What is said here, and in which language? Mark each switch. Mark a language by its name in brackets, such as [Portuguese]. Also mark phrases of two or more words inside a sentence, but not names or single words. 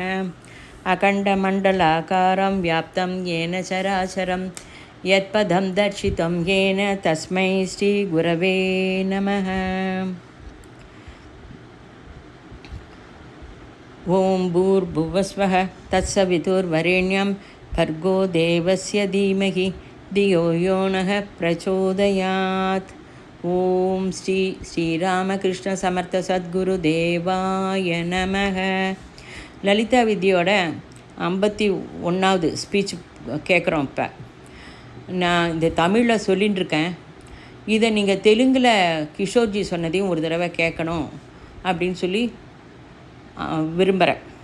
[Sanskrit] अखण्डमण्डलाकारं व्याप्तं येन चराचरं यत्पदं दर्शितं येन तस्मै श्री गुरवे नमः। ॐ भूर्भुवस्वः तत्सवितुर्वरेण्यं भर्गो देवस्य धीमहि धियो यो नः प्रचोदयात्। ॐ श्री श्रीरामकृष्ण समर्थ सद्गुरुदेवाय नमः. [Tamil] லலிதா வித்யோட 51வது ஸ்பீச் கேட்குறோம். இப்போ நான் இந்த தமிழில் சொல்லின்னு இருக்கேன். இதை நீங்கள் தெலுங்கில் கிஷோர்ஜி சொன்னதையும் ஒரு தடவை கேட்கணும் அப்படின்னு சொல்லி விரும்புகிறேன்.